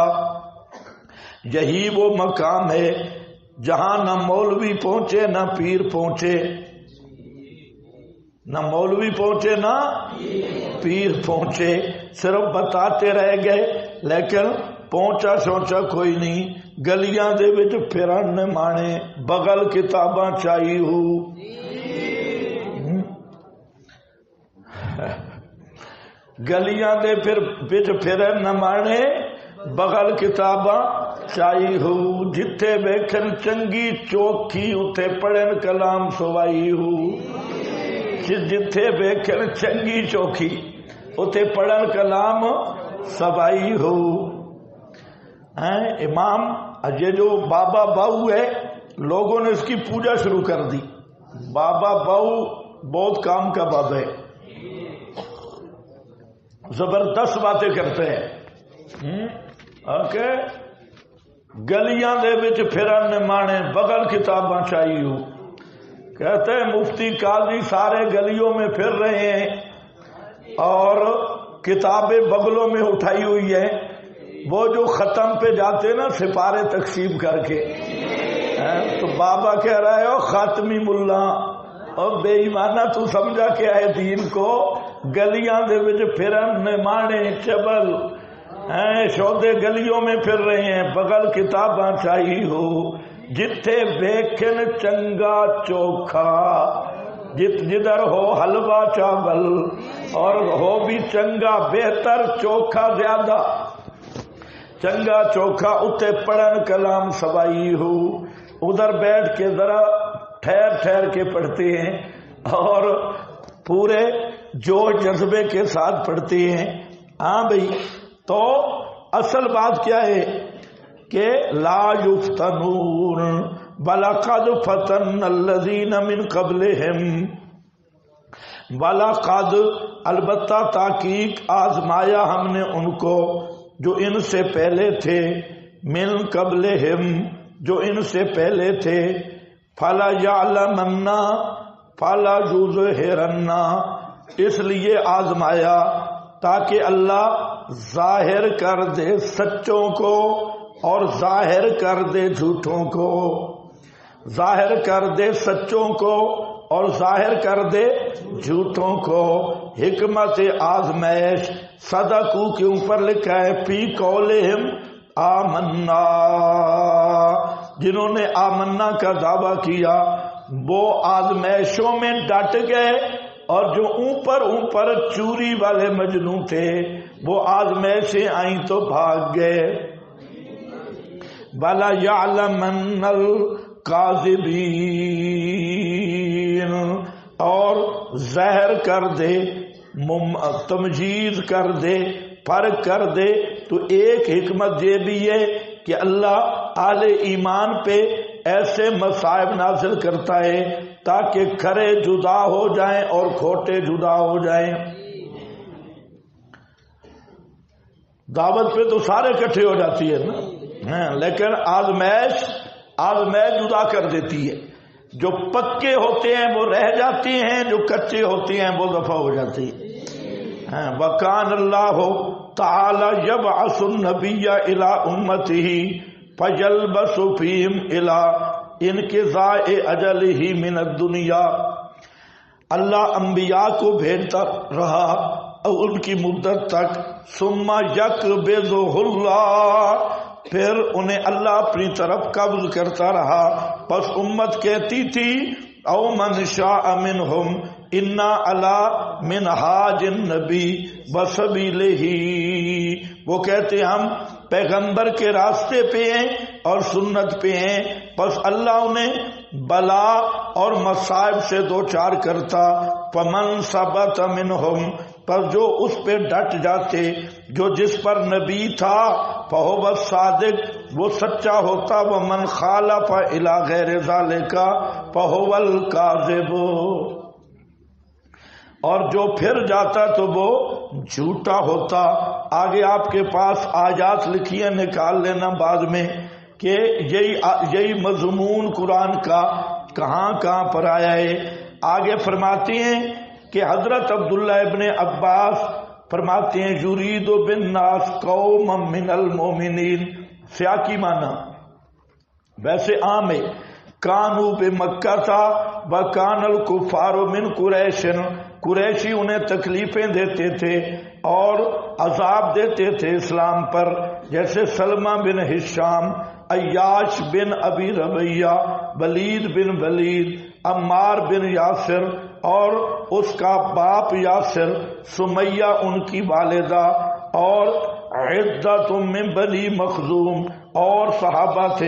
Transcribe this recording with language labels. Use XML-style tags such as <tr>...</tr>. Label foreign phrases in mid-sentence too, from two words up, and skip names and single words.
<ur>یہی وہ مقام ہے جہاں نہ مولوی پہنچے نہ پیر پہنچے، نہ مولوی پہنچے نہ پیر پہنچے، صرف بتاتے رہ گئے لیکن پہنچا سوچا کوئی نہیں.</ur> <pa>گلیاں دے وچ پھرن مانے بغل کتاباں چاہی ہو، گلیاں دے وچ پھرن نہ مانے بغل کتاباں چاہی ہو. جتھے ویکھن چنگی چوکھی اتے پڑھن کلام سوائی ہو. جتھے ویکھن چنگی چوکھی اتے پڑھن کلام سوائی ہو.</pa> <ur>امام یہ جو بابا باؤ ہے، لوگوں نے اس کی پوجا شروع کر دی. بابا باؤ بہت کام کا بابا ہے، زبردست باتیں کرتے ہیں.</ur> <pa>گلیاں دے وچ پھرن مانے بغل کتاباں چاہیے ہو.</pa> <ur>کہتے ہیں مفتی قاضی سارے گلیوں میں پھر رہے ہیں اور کتابیں بغلوں میں اٹھائی ہوئی ہیں. وہ جو ختم پہ جاتے نا سپارے تقسیم کر کے، تو بابا کہہ رہے ہو خاتمی ملا اور بے ایمانہ تو سمجھا کہ ہے دین کو.</ur> <pa>گلیاں دے وچ پھرن مانے چبل شودے</pa> <ur>گلیوں میں پھر رہے ہیں،</ur> <pa>بغل کتاباں چاہی ہو. جتھے ویکھن چنگا چوکھا،</pa> <ur>جدھر ہو حلوہ چاول اور ہو بھی چنگا بہتر چوکھا زیادہ،</ur> <pa>چنگا چوکھا اتے پڑھن کلام سوائی ہو.</pa> <ur>ادھر بیٹھ کے ذرا ٹھہر ٹھہر کے پڑھتے ہیں اور پورے جوش جذبے کے ساتھ پڑھتے ہیں. ہاں بھائی، تو اصل بات کیا ہے کہ</ur> <ar>لا یفتنون وَلَقَدْ فَتَنَّ الَّذِينَ مِنْ قَبْلِهِمْ، وَلَقَدْ</ar> <ur>البتہ تحقیق آزمایا ہم نے ان کو جو ان سے پہلے تھے،</ur> <ar>من قبلہم</ar> <ur>جو ان سے پہلے تھے.</ur> <ar>فَلَا يَعْلَمَنَّ فَلَا يُظْهِرَنَّ،</ar> <ur>اس لیے آزمایا تاکہ اللہ ظاہر کر دے سچوں کو اور ظاہر کر دے جھوٹوں کو، ظاہر کر دے سچوں کو اور ظاہر کر دے جھوٹوں کو۔ حکمت آزمائش صدقو کے اوپر لکھا ہے</ur> <ar>فی قولہم آمنا،</ar> <ur>جنہوں نے آمنا کا دعویٰ کیا وہ آزمائشوں میں ڈٹ گئے، اور جو اوپر اوپر چوری والے مجنوں تھے وہ آزمائشیں آئیں تو بھاگ گئے۔</ur> <ar>وَلَا يَعْلَمَنَّ الْكَاذِبِينَ،</ar> <ur>اور ظاہر کر دے، تمجیز کر دے، فرق کر دے۔ تو ایک حکمت یہ بھی ہے کہ اللہ اہل ایمان پہ ایسے مصائب نازل کرتا ہے تاکہ کھرے جدا ہو جائیں اور کھوٹے جدا ہو جائیں۔ دعوت پہ تو سارے اکٹھے ہو جاتی ہے نا، لیکن آزمائش جدا کر دیتی ہے۔ جو پکے ہوتے ہیں وہ رہ جاتے ہیں، جو کچے ہوتے ہیں وہ دفع ہو جاتے ہیں۔</ur> <ar>وَكَانَ اللَّهُ تَعَالَى يَبْعَثُ النَّبِيَّ إِلَىٰ أُمَّتِهِ فَيَلْبَسُ فِيهِمْ إِلَىٰ انقضاء أَجَلِهِ مِنَ الدُّنْيَا،</ar> <ur>اللہ انبیاء کو بھیجتا رہا اور ان کی مدت تک،</ur> <ar>ثم يقبضه اللہ،</ar> <ur>پھر انہیں اللہ اپنی طرف قبض کرتا رہا۔ پس امت کہتی تھی</ur> <ar>او من شاء منہم انا علی منہاج النبی وسبیلہ،</ar> <ur>وہ کہتے ہم پیغمبر کے راستے پہ ہیں اور سنت پہ ہیں۔ پس اللہ انہیں بلا اور مصائب سے دوچار کرتا۔</ur> <ar>فمن ثبت منہم،</ar> <ur>پر جو اس پہ ڈٹ جاتے، جو جس پر نبی تھا،</ur> <ar>فہو الصادق،</ar> <ur>وہ سچا ہوتا،</ur> <ar>ومن خالف الی غیر ذالک فہو الکاذب،</ar> <ur>اور جو پھر جاتا تو وہ جھوٹا ہوتا۔ آگے آپ کے پاس آیات لکھی ہیں، نکال لینا بعد میں، کہ یہی مضمون قرآن کا کہاں کہاں پر آیا ہے۔ آگے فرماتے ہیں کہ حضرت عبداللہ ابن عباس فرماتے ہیں</ur> <ar>یرید بالناس قوما من المؤمنین،</ar> <ur>سیاقی معنی ویسے عام ہے،</ur> <ar>کانو بمکہ</ar> <ur>تھا</ur> <ar>وکان الکفار من قریش،</ar> <ur>قریشی انہیں تکلیفیں دیتے تھے اور عذاب دیتے تھے اسلام پر، جیسے سلمہ بن ہشام، عیاش بن ابی ربیہ، ولید بن ولید، عمار بن یاسر اور اس کا باپ یاسر، سمیہ ان کی والدہ، اور عدت من بنی مخزوم اور صحابہ تھے۔</ur>